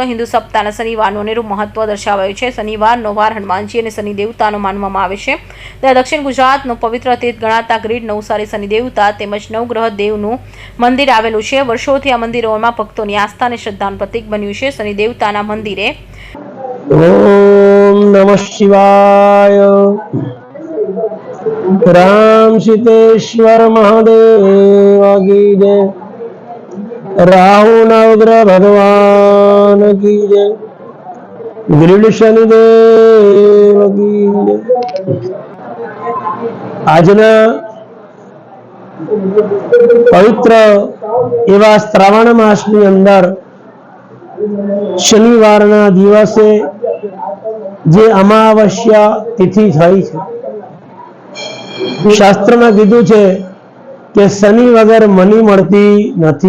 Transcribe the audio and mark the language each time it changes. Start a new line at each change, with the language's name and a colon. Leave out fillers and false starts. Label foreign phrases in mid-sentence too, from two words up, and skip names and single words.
Gujarati: હિન્દુ સપ્તાહના શનિવારનું અનેરું મહત્વ દર્શાવાયું છે। શનિવારનો વાર હનુમાનજી અને શનિ દેવતાનો માનવામાં આવે છે। ત્યારે દક્ષિણ ગુજરાતનું પવિત્ર તીર્થ ગણાતા ગીર નવસારી શનિ દેવતા તેમજ નવગ્રહ દેવનું મંદિર આવેલું છે। વર્ષોથી આ મંદિરોમાં ભક્તોની આસ્થા અને શ્રદ્ધાનું પ્રતીક બન્યું છે। શનિ દેવતાના મંદિરે
Sanskrit: ओम नमः शिवाय।
Hindi: राम सीतेश्वर महादेव की जय। राहु नवग्रह भगवान की जय। गृह शनिदेव की जय।
Gujarati: આજના પવિત્ર એવા શ્રાવણ માસની અંદર શનિવારના દિવસે જે અમાવસ્યા તિથિ થઈ છે, શાસ્ત્રમાં કીધું છે કે શનિ વગર મની મળતી નથી।